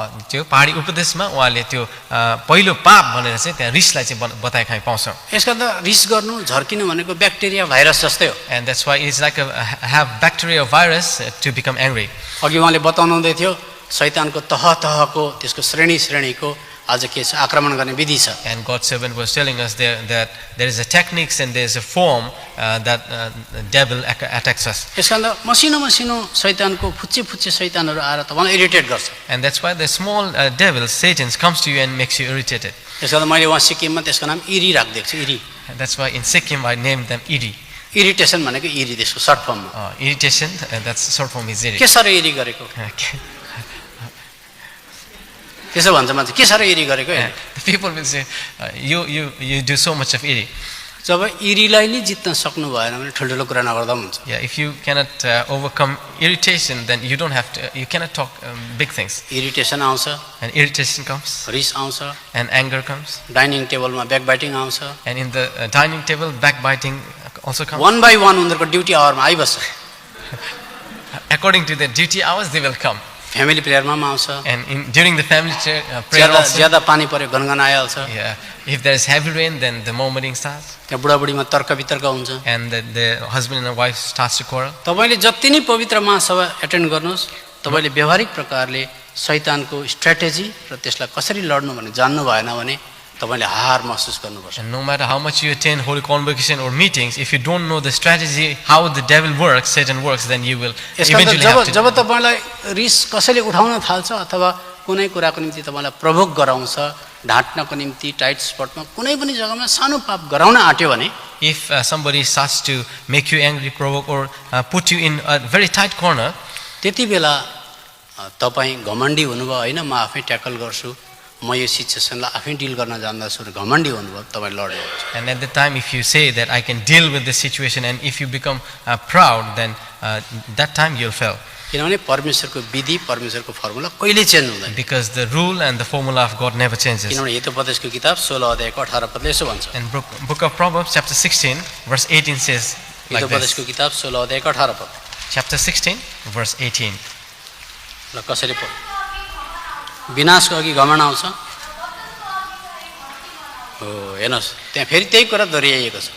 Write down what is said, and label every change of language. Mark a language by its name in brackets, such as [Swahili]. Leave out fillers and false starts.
[Nepali] त्यो पहाडी उपदेशमा उहाँले त्यो पहिलो पाप भनेर चाहिँ त्यहाँ रिसलाई चाहिँ बताए खाइ पाउँछौँ। यसका त रिस गर्नु झर्किनु भनेको ब्याक्टेरिया भाइरस जस्तै हो। [English] And that's why it's like have bacteria or virus to become angry. [Nepali] अघि उहाँले बताउनु हुँदै थियो शैतानको तह तहको त्यसको श्रेणी श्रेणीको आज के छ आक्रमण गर्ने विधि छ। [English] And God's servant was telling us there that there is a techniques and there is a form that devil attacks us. [Nepali] यसका मसिनो मसिनो शैतानको फुच्चे फुच्चे शैतानहरू आएर तपाईँलाई इरिटेट गर्छ। [English] And that's why the small devil Satan comes to you and makes you irritated. [Nepali] यसका मैले वहाँ सिक्किममा त्यसको नाम इरी राखिदिएको छु, eri. [English] And that's why in Sikkim I named them Iri. [Nepali] Irritation भनेको इरी त्यसको सर्ट फर्ममा। [English] Irritation, that's short form is Iri. [Nepali] के साह्रो इरी गरेको त्यसो भन्छ मान्छे, के साह्रो इरी गरेको। [English] The people will say you do so much of Iri. [Nepali] जब इरीलाई नै जित्न सक्नु भएन भने ठुल्ठुलो कुरा नगर्दा पनि हुन्छ। [English] Yeah, if you cannot overcome irritation, then you cannot talk big things. [Nepali] Irritation आउँछ, [English] And irritation comes, [Nepali] रिस आउँछ, [English] and anger comes, [Nepali] डाइनिङ टेबलमा ब्याकबाइटिङ आउँछ, [English] and in the dining table, backbiting also comes. [Nepali] One by वन उनीहरूको ड्युटी आवरमा आइबस्छ। [English] According to the duty hours, they will come. [Nepali] Family प्रेयरमा पनि आउँछ, [English] And during the family prayer also, [Nepali] ज्यादा पानी पर्यो गनगन आइहाल्छ, [English] yeah, if there is heavy rain, then the murmuring starts, [Nepali] त्यहाँ बुढाबुढीमा तर्क वितर्क हुन्छ। [English] and the husband and wife starts to quarrel. [Nepali] तपाईँले जति नै पवित्र महासभा एटेन्ड गर्नुहोस्, तपाईँले व्यवहारिक प्रकारले शैतानको स्ट्र्याटेजी र त्यसलाई कसरी लड्नु भने जान्नु भएन भने तपाईँले हार महसुस गर्नुपर्छ। [English] And no matter how much you attend holy convocation or meetings, if you don't know the strategy, how the devil works, Satan works, then you will eventually have to. [Nepali] जब तपाईँलाई रिस कसैले उठाउन थाल्छ अथवा कुनै कुराको निम्ति तपाईँलाई प्रभोक गराउँछ, ढाँट्नको निम्ति टाइट स्पटमा कुनै पनि जग्गामा सानो पाप गराउन आँट्यो भने, [English] If somebody starts to make you angry, provoke, or put you in a very tight corner, [Nepali] त्यति बेला तपाईँ घमण्डी हुनुभयो, होइन म आफै ट्याकल गर्छु, म यो सिचुएसनलाई आफै डिल गर्न जान्दछु र घमण्डी हुनुभयो, तपाईँ लड्नुहुन्छ। [English] and at the time if you say that I can deal with the situation, and if you become proud, then that time you'll fail. [Nepali] किनभने परमेश्वरको विधि, परमेश्वरको फर्मुला कहिले चेन्ज हुँदैन। [English] Because the rule and the formula of God never changes. [Nepali] किनभने हितोपदेशको किताब 16 अध्यायको 18 पदले यसो भन्छ। [English] And book of Proverbs chapter 16 verse 18 says like this. [Nepali] हितोपदेशको किताब 16 अध्यायको 18 पद। [English] Chapter 16 verse 18. [Nepali] ल कसरी पढ? विनाशको अघि घमण्ड आउँछ। हो हेर्नुहोस् त्यहाँ फेरि त्यही कुरा दोहोऱ्याइएको छ।